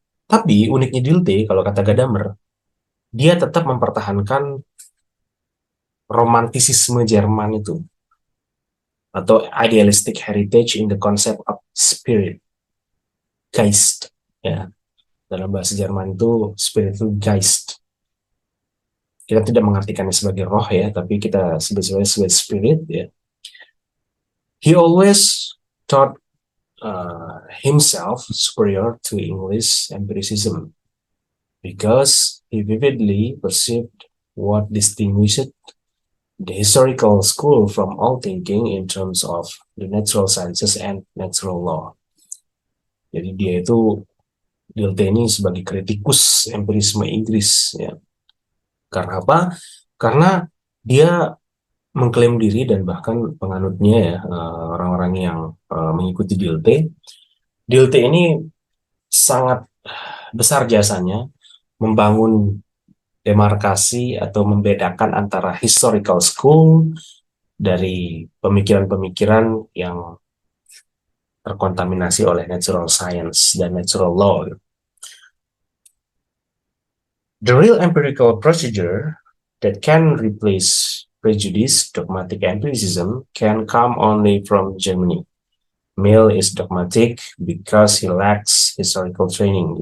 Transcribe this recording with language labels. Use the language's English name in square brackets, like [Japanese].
[Indonesian] Tapi uniknya Dilthey, kalau kata Gadamer, dia tetap mempertahankan romantisisme Jerman itu, atau [English] idealistic heritage in the concept of spirit, [Indonesian] Geist. Ya, dalam bahasa Jerman itu spirit itu Geist. Kita tidak mengartikannya sebagai roh ya, tapi kita sebetulnya sebagai spirit ya. [English] He always thought himself superior to English empiricism because he vividly perceived what distinguished the historical school from all thinking in terms of the natural sciences and natural law. [Indonesian] Jadi dia itu Dilthey ini sebagai kritikus empirisme Inggris ya. Karena apa? Karena dia mengklaim diri dan bahkan penganutnya ya orang-orang yang mengikuti Dilthey. Dilthey ini sangat besar jasanya membangun demarkasi atau membedakan antara historical school dari pemikiran-pemikiran yang terkontaminasi oleh natural science dan natural law. [English] The real empirical procedure that can replace prejudice, dogmatic empiricism, can come only from Germany. Mill is dogmatic because he lacks historical training.